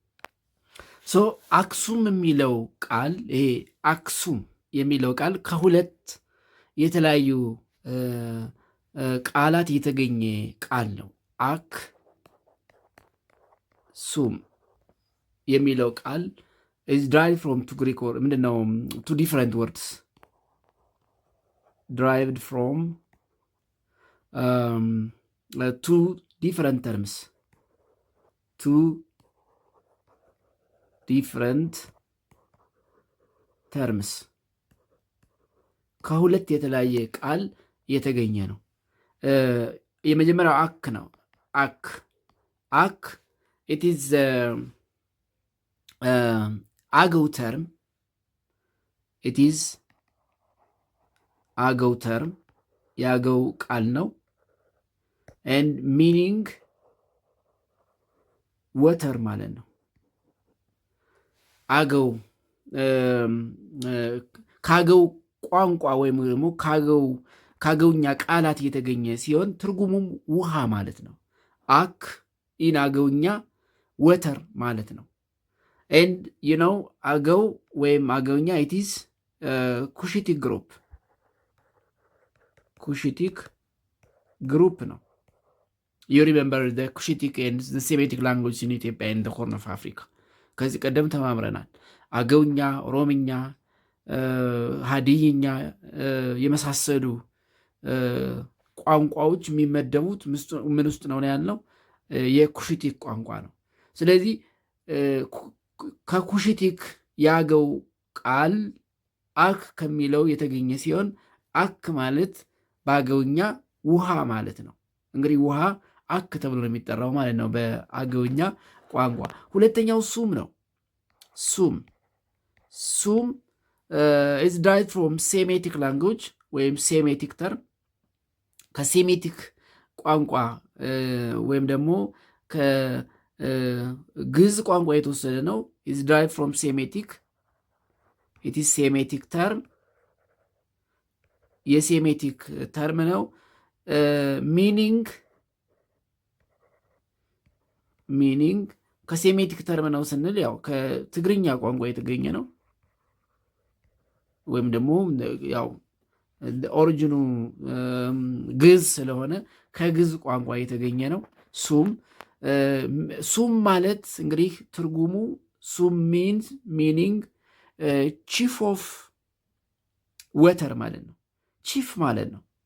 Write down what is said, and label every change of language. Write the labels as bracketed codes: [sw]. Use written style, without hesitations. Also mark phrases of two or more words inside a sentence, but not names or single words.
[am] አክሱም የሚለው ቃል ይሄ አክሱም የሚለው ቃል ከሁለት የተለያዩ ቃላት የተገኘ ቃል ነው። አክ ሱም የሚለው ቃል [en] is derived from two Greek or [am] ምንድነው [en] two different words derived from two different terms [am] ከሁለት የተለያየ ቃል የተገኘ ነው። የመጀመሪያው አክ ነው። አክ [en] it is [am] አገው ተርም አገው ተርም የአገው ቃል ነው። [en] and meaning [am] ወተር ማለት ነው። አገው ካገው ቋንቋ ወይም ደግሞ ካገውኛ ቃላት የተገኘ ሲሆን ትርጉሙም ውሃ ማለት ነው። አክ ኢን አገውኛ ወተር ማለት ነው። and አገው ወይም አገውኛ [en] it is Cushitic [am] ግሩፕ ነው። [en] you remember the Cushitic and the Semitic language in Ethiopia and the Horn of Africa [am] ከዚህ ቀደም ተማምረናል። አገውኛ፣ ኦሮምኛ፣ ሀዲይኛ የመሳሰሉ ቋንቋዎች የሚመደቡት ምን ውስጥ ነው ያልነው? የኩሽቲክ ቋንቋ ነው። ስለዚህ ከኩሽቲክ የአገው ቃል አክ ከሚለው የተገኘ ሲሆን አክ ማለት በአገውኛ ውሃ ማለት ነው። እንግዲህ ውሃ አክ ተብሎ ነው የሚጠራው ማለት ነው በአገውኛ ቋንቋ። ሁለተኛው ሱም ነው። [en] ሱም is derived from Semitic language ወይም Semitic term [am] ከሴሜቲክ ቋንቋ ወይም ደግሞ ከግዕዝ ቋንቋ የተወሰደ ነው። [en] is derived from Semitic it is Semitic term [am] የሴሜቲክ ተርም ነው። ሚኒንግ ከሴሜቲክ ተርም ነው ስንል ያው ከትግርኛ ቋንቋ የተገኘ ነው። ወይም ደግሞ ያው ኦሪጂኑ ግዕዝ ስለሆነ ከግዕዝ ቋንቋ የተገኘ ነው። ሱም ማለት እንግዲህ ትርጉሙ ሱም [en] meaning chief of water [am] ማለት ነው። ቺፍ ማለት ነው።